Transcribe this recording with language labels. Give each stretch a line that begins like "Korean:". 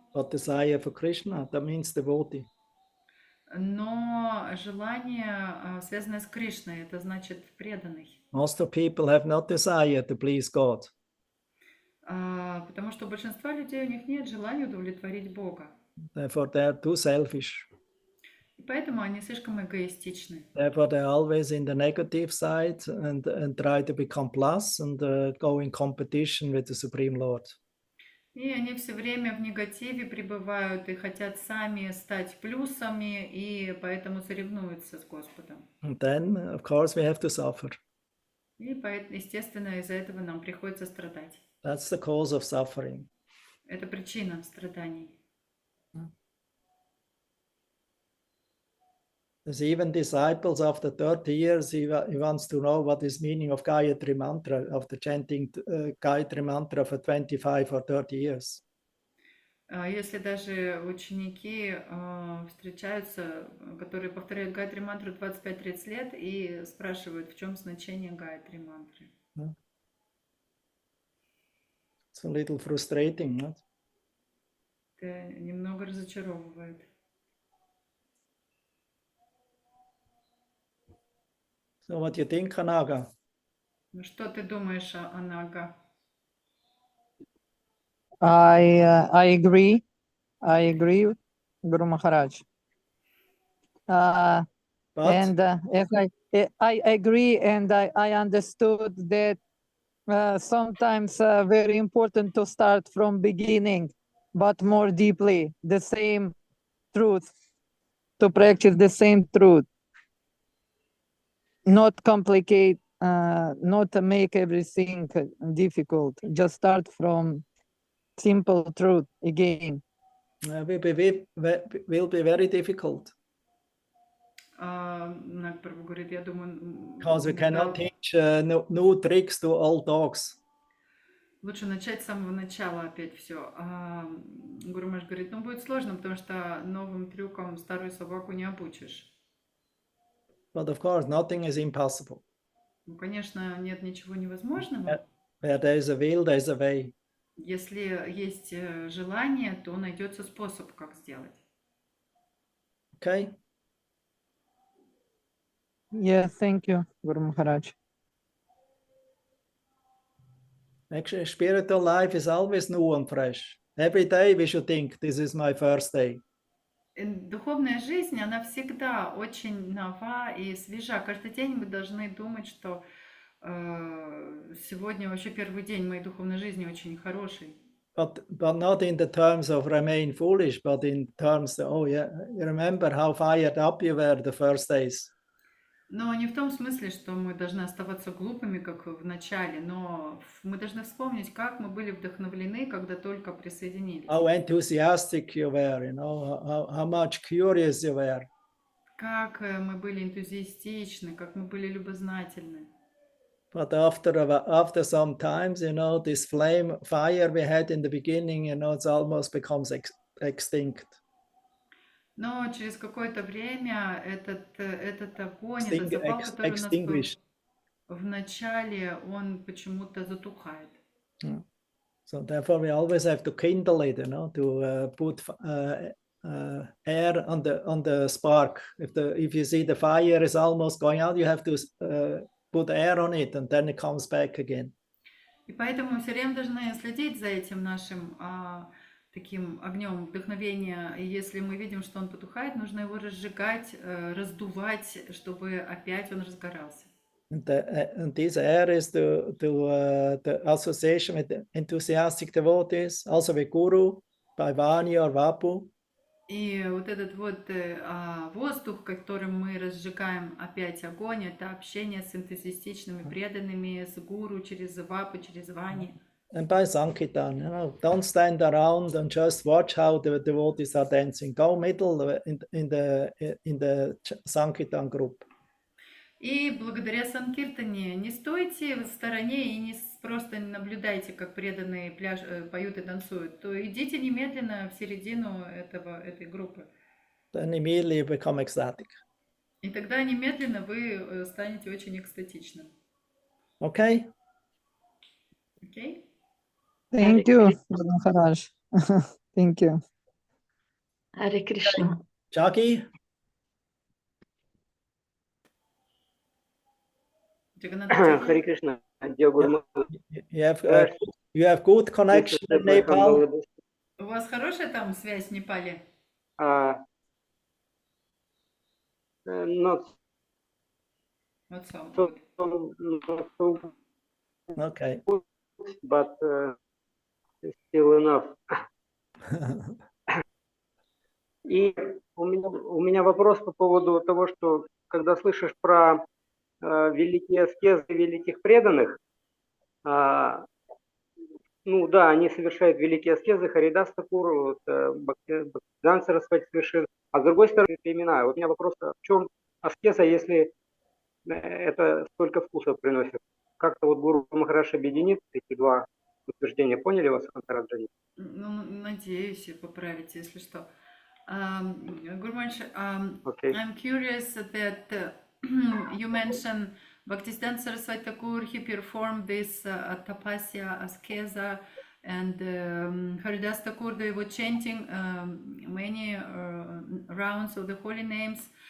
English: But desire for Krishna, that means devotee.
Russian: Но желание, связанное с Кришной, это значит преданный.
English: Most of people have not desire to please God.
Russian: Потому что у большинства людей у них нет желания удовлетворить Бога.
English: Therefore, they are too selfish.
Russian: И поэтому они слишком эгоистичны.
English: Therefore, they're always in the negative side and try to become plus and go in competition with the Supreme Lord.
Russian: И они все время в негативе пребывают и хотят сами стать плюсами, и поэтому соревнуются с Господом.
English: And then, of course, we have to suffer.
Russian: И, естественно, из-за этого нам приходится страдать.
English: That's the cause of suffering.
Russian: Это причина страданий.
English: There's even disciples after 30 years, he wants to know what is meaning of Gayatri Mantra, after chanting Gayatri Mantra for 25 or 30 years.
Russian: Если даже ученики встречаются, которые повторяют Гайатри мантру 25-30 лет и спрашивают, в чем значение Гайатри мантры.
English: It's a little frustrating, not?
Russian: Это немного разочаровывает.
English: So what do you think, Kanaga?
Russian: Ну что ты думаешь о Нага?
English: I agree. I agree, Guru Maharaj. But And if I agree, and I understood that sometimes very important to start from beginning, but more deeply, the same truth, to practice the same truth, not complicate, not make everything difficult, just start from simple truth again. will be very difficult.
Russian: Наг Прабху говорит, я думаю,
English: Because we cannot teach new tricks to old dogs.
Russian: лучше начать с самого начала опять все. Гуру Махарадж говорит, ну будет сложно, потому что новым трюкам старую собаку не обучишь.
English: But of course, nothing is impossible.
Russian: Ну, конечно, нет ничего невозможного.
English: Where there is a will, there is a way.
Russian: Если есть желание, то найдется способ, как сделать.
English: Okay? Yeah, thank you, Guru Maharaj. Actually, spiritual life is always new and fresh. Every day we should think, this is my first day.
Russian: Духовная жизнь, она всегда очень нова и свежа. Каждый день мы должны думать, что сегодня вообще первый день моей духовной жизни очень хороший.
English: But not in the terms of remain foolish, but in terms of, oh yeah, you remember how fired up you were the first days.
Russian: Но не в том смысле, что мы должны оставаться глупыми, как в начале, но мы должны вспомнить, как мы были вдохновлены, когда только присоединились.
English: How enthusiastic you were, you know, how much curious you were.
Russian: Как мы были энтузиастичны, как мы были любознательны.
English: But after some times, you know, this fire we had in the beginning, you know, it almost becomes extinct.
Russian: Но через какое-то время этот огонь, этот запал, который у нас был вначале он почему-то затухает.
English: So therefore we always have to kindle it, to put air on the spark. If you see the fire is almost going out, you have to put air on it, and then it comes back again.
Russian: И поэтому мы все время должны следить за этим нашим таким огнем вдохновения. И если мы видим, что он потухает, нужно его разжигать, раздувать, чтобы опять он разгорался.
English: And this air is the association with the enthusiastic devotees, also with Guru, by Vani or Vapu.
Russian: И вот этот вот воздух, которым мы разжигаем опять огонь, это общение с энтузиастичными преданными, с гуру, через Вапу, через Вани.
English: And by Sankirtan, don't stand around and just watch how the devotees are dancing. Go middle in the Sankirtan group.
Russian: И благодаря Санкиртане не стойте в стороне и не просто наблюдайте, как преданные поют и танцуют, то идите немедленно в середину этой группы.
English: Then immediately you become ecstatic.
Russian: И тогда немедленно вы станете очень экстатичным.
English: Okay? Okay? Thank you, Guru Maharaj. Thank you. Hare Krishna. Jackie?
Russian: Харе Кришна.
English: You have good connection in Nepal?
Russian: У вас хорошая там связь в Непале?
English: Not so good. Okay. But still enough.
Russian: И у меня вопрос по поводу того, что когда слышишь про великие аскезы великих преданных, ну да, они совершают великие аскезы, Харидас Такур, Бхактисиданта Сарасвати совершил, а с другой стороны племена. Вот у меня вопрос, в чем аскеза, если это столько вкусов приносит? Как-то вот Гуру Махарадж объединит эти два утверждения. Поняли вас, Антараджани? Ну, надеюсь, поправите, если что.
English: Guru Maharaj, Okay. I'm curious that you mentioned Bhaktisiddhanta Saraswati Thakur, he performed this tapasya, askeza, and Haridas Thakur, they were chanting many rounds of the holy names.